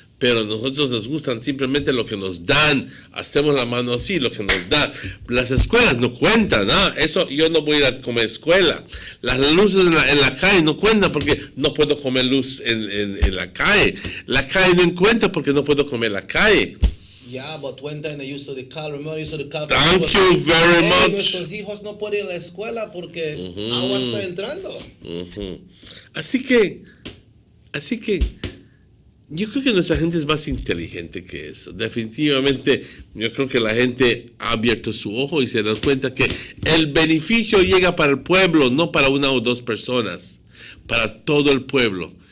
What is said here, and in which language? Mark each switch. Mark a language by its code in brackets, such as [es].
[es] Pero nosotros nos gustan simplemente lo que nos dan. Hacemos la mano así, lo que nos dan. Las escuelas no cuentan, ¿no? Eso yo no voy a ir a comer escuela. Las luces en la calle no cuentan porque no puedo comer luz en la calle. La calle no cuenta porque no puedo comer la calle. [en] Yeah, but one time they used to call, remember, used to call. Thank you very much. [es] Nuestros hijos no pueden ir a la escuela porque agua está entrando. Así que, yo creo que nuestra gente es más inteligente que eso. Definitivamente, yo creo que la gente ha abierto su ojo y se da cuenta que el beneficio llega para el pueblo, no para una o dos personas, para todo el pueblo.